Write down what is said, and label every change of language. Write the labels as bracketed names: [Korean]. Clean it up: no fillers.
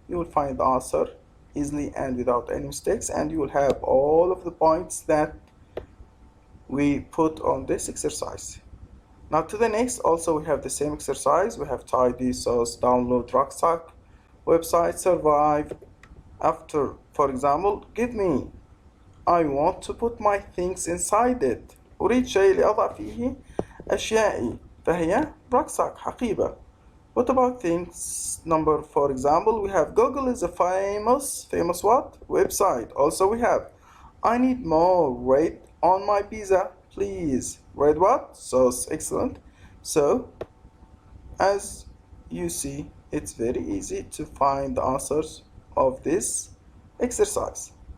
[English] You will find the answer easily and without any mistakes, and you will have all of the points that we put on this exercise. Now to the next, also we have the same exercise. We have tidy, sauce, download, rucksack, website, survive. After, for example, give me, I want to put my things inside it. [Arabic] أريد شيء لأضع فيه أشيائي، فهي rucksack حقيبة. [English] What about things number, for example, we have Google is a famous what? Website. Also we have, I need more red on my pizza, please. Red what? Sauce. Excellent. So, as you see, it's very easy to find the answers of this exercise.